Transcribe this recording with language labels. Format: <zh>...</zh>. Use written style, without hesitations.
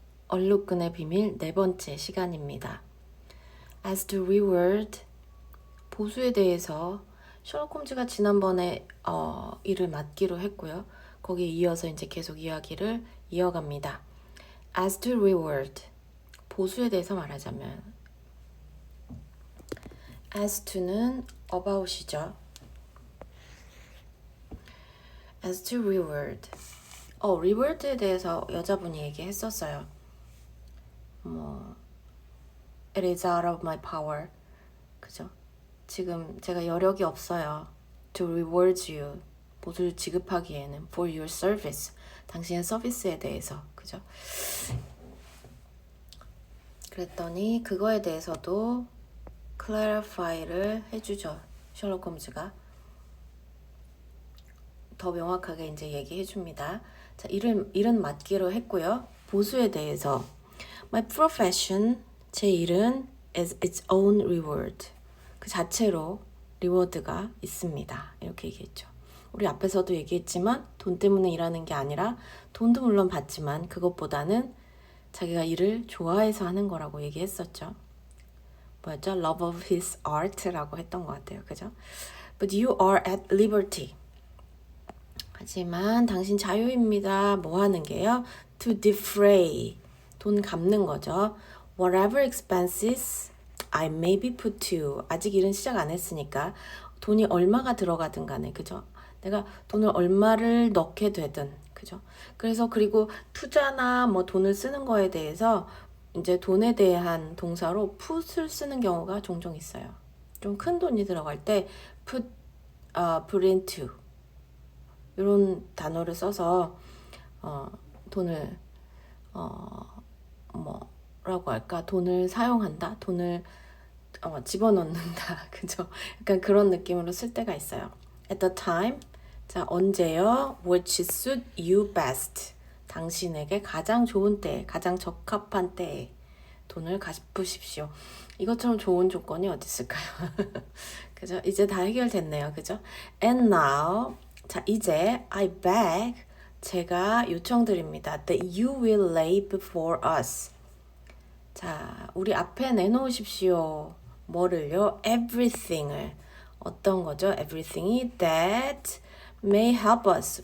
<ko>얼룩끈의 비밀 네 번째 시간입니다.</ko> <en>As to reward,</en> <ko>보수에 대해서 셜록 홈즈가 지난번에 일을 맡기로 했고요. 거기에 이어서 이제 계속 이야기를 이어갑니다.</ko> <en>As to reward,</en> <ko>보수에 대해서 말하자면 as to는 about이죠.</ko> <en>As to reward,</en> <ko>reward에 대해서 여자분이 얘기했었어요.</ko> <en>It is out of my power.</en> <ko>그죠? 지금 제가 여력이 없어요.</ko> <en>To reward you.</en> <ko>보수를 지급하기에는</ko> <en>for your service.</en> <ko>당신의 서비스에 대해서. 그죠? 그랬더니 그거에 대해서도 clarify를 해주죠. 셜록 홈즈가. 더 명확하게 이제 얘기해줍니다. 자, 일은 맡기로 했고요. 보수에 대해서</ko> <en>My profession,</en> <ko>제 일은</ko> <en>is its own reward.</en> <ko>그 자체로 리워드가 있습니다. 이렇게 얘기했죠. 우리 앞에서도 얘기했지만 돈 때문에 일하는 게 아니라 돈도 물론 받지만 그것보다는 자기가 일을 좋아해서 하는 거라고 얘기했었죠. 뭐였죠?</ko> <en>Love of his art라고</en> <ko>했던 것 같아요. 그죠?</ko> <en>But you are at liberty.</en> <ko>하지만 당신 자유입니다. 뭐 하는 게요?</ko> <en>To defray.</en> <ko>돈 갚는 거죠.</ko> <en>Whatever expenses I may be put to.</en> <ko>아직 일은 시작 안 했으니까 돈이 얼마가 들어가든 간에 그죠? 내가 돈을 얼마를 넣게 되든 그죠? 그래서 그리고 투자나 뭐 돈을 쓰는 거에 대해서 이제 돈에 대한 동사로 put을 쓰는 경우가 종종 있어요. 좀 큰 돈이 들어갈 때 put into 이런 단어를 써서 돈을 뭐라고 할까? 돈을 사용한다, 돈을 집어넣는다, 그죠? 약간 그런 느낌으로 쓸 때가 있어요.</ko> <en>At the time,</en> <ko>자 언제요?</ko> <en>Which suit you best.</en> <ko>당신에게 가장 좋은 때, 가장 적합한 때에 돈을 갚으십시오. 이것처럼 좋은 조건이 어디 있을까요? 그죠? 이제 다 해결됐네요, 그죠?</ko> <en>And now,</en> <ko>자 이제</ko> <en>I beg,</en> <ko>제가 요청드립니다.</ko> <en>That you will lay before us.</en> <ko>자, 우리 앞에 내놓으십시오. 뭐를요? Everything을. 어떤 거죠?</ko> <en>Everything이 that may help us.</en>